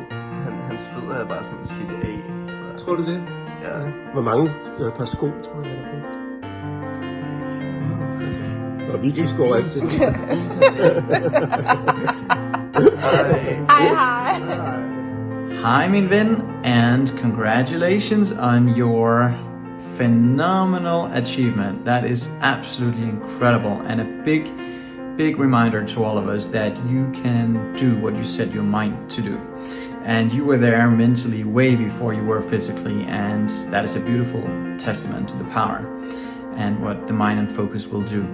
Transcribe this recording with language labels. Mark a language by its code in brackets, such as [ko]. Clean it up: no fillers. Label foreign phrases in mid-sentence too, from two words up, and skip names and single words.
[da] Hans fødder er bare sådan slidt af. Tror du det? Ja. Hvor mange par sko, tror jeg, er brugt? Og vi går altid. Hej. Hi, min ven, [en] and congratulations on your phenomenal achievement. That is absolutely incredible, and a big reminder to all of us that you can do what you set your mind to do. And you were there mentally way before you were physically, and that is a beautiful testament to the power and what the mind and focus will do.